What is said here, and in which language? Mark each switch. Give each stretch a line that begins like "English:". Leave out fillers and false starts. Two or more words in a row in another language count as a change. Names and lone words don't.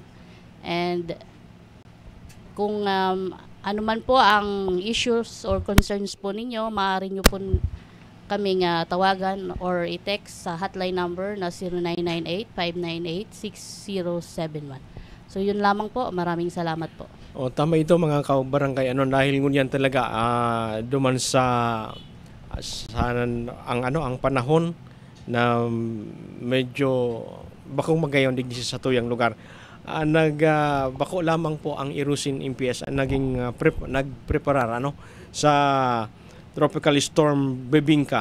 Filipino: And kung anuman po ang
English: issues or concerns
Filipino: po ninyo, maaari nyo po kaming tawagan or i-text sa
English: hotline number
Filipino: na 0998-598-6071. So yun lamang po. Maraming salamat po. Tama ito mga kabarangay.
Bikol: Dahil ngunyan talaga duman sa ang panahon na medyo bakong magayon digdi sa tuyang lugar. Bako lamang po ang Irusin MPS naging nagpreparar sa Tropical Storm Bebingka.